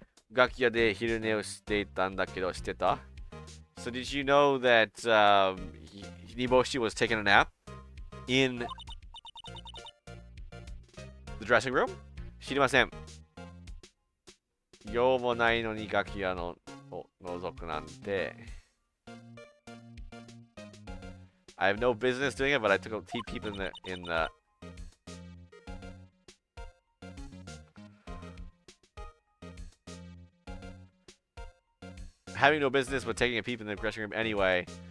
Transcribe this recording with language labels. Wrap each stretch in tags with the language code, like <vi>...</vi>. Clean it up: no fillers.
<ja>楽屋で昼寝をしていたんだけど、してた?</ja> <en>So did you know that Niboshi was taking a nap in the dressing room?</en> <ja>知りません。用もないのに楽屋のを覗くなんて。</ja> <en>I have no business doing it, but I took a peep in the having no business but taking a peep in the dressing room anyway.</en>